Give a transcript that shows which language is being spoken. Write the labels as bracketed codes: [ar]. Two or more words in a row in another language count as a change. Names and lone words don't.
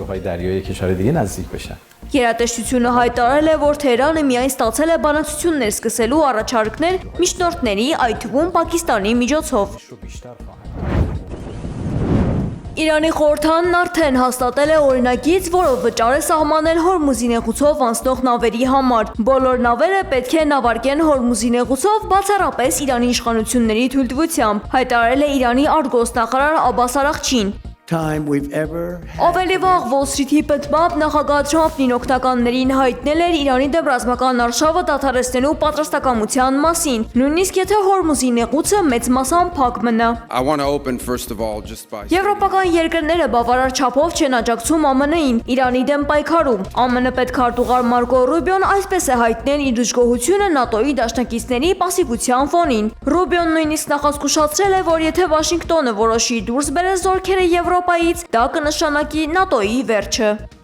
[hy] Գերատեսչությունը հայտարարել է, որ Թեհրանը միայն ստացել է բանակցություններ սկսելու առաջարկներ միջնորդների, այդ թվում Պակիստանի միջոցով։ Իրանի խորհրդանն արդեն հաստատել է օրինագիծ, որով վճար է սահմանել Հորմուզի նեղուցով անցնող նավերի համար։ Բոլոր նավերը պետք է նավարկեն Հորմուզի նեղուցով բացառապես Իրանի իշխանությունների թույլտվությամբ, հայտարարել է Իրանի արտգործնախարար Աբբաս Արաղչին։ [en] time we've ever had. [hy] Ավելի վաղ Wall Street-ի պատմամբ նախագահ Թրամփն օգտականներին հայտնել էր Իրանի դեմ ռազմական արշավը դադարեցնելու պատրաստակամության մասին, նույնիսկ եթե Հորմուզի նեղուցը մեծ մասամբ փակ մնա։ [en] I want to open first of all just by [hy] Եվրոպական երկրները բավարար չափով չեն աջակցում ԱՄՆ-ին Իրանի դեմ պայքարում։ ԱՄՆ պետքարտուղար Մարկո Ռուբիոն այսպես է հայտնել իր դժգոհությունը ՆԱՏՕ-ի դաշնակիցների պասիվության ֆոնին։ Ռուբիոն նույնիսկ նախազգուշացրել է, որ եթե Վաշինգտոնը որոշի դուրս բերել զորքերը Եվրոպայից, դա կնշանակի ՆԱՏՕ-ի վերջը։